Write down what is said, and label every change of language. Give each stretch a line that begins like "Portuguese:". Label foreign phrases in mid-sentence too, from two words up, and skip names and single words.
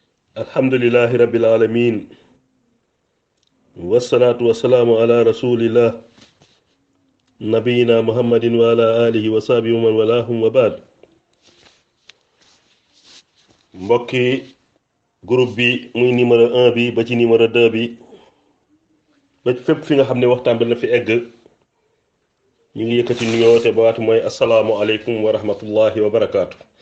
Arabic: الحمد لله رب العالمين والصلاة والسلام على رسول الله نبينا محمد وعلى آله وصحبه ومن والاهم وبعد.
Wolof: mbokki groupe bi muy numéro 1 bi ba ci numéro 2 bi ba fépp fi nga xam ne waxtaan bi na fi egg ñu ngi yëkkati nuyoo te baatu mooy
Arabic: السلام عليكم ورحمة الله وبركاته.